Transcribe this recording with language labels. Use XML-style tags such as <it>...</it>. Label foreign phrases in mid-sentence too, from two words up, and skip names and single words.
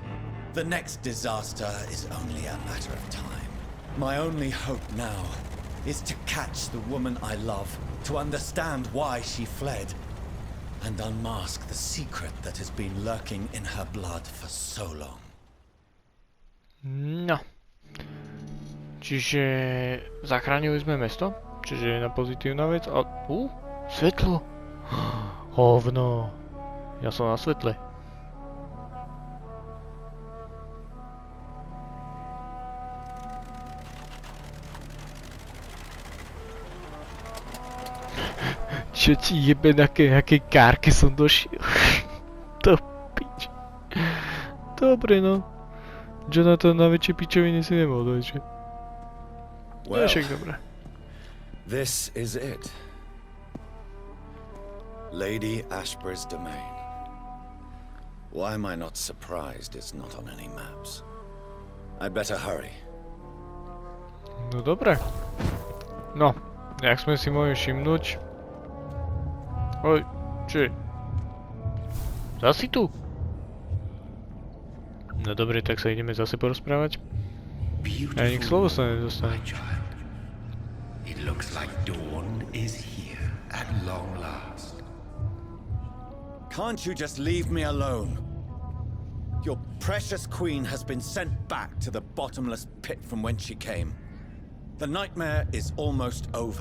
<en>The next disaster is only a matter of time. My only hope now is to catch the woman I love, to understand why she fled, and unmask the secret that has been lurking in her blood for so long.</en> <sk>No. Čiže zachránili sme mesto, čiže je na pozitívna vec. A svetlo. Hovno. Ja som na svetle. Čo ti jebe, na akej kárke som došiel? To pič. Dobre no. Jonathan na väčšie pičovine si nemohol dojsť. Well, Však dobre.</sk> <en>This is it. Lady Ashbury's domain. Why am I not surprised it's not on any maps? I'd better hurry.</en> <sk>No dobre. No, jak sme si mohli všimnúť. Oj, čo je? Zasi tu? No dobre, tak sa ideme zase porozprávať. A nik slovo sa nedostane.</sk> <en>It looks like dawn is here at long last. Can't you just leave me alone? Your precious queen has been sent back to the bottomless pit from whence she came. The nightmare is almost over.</en>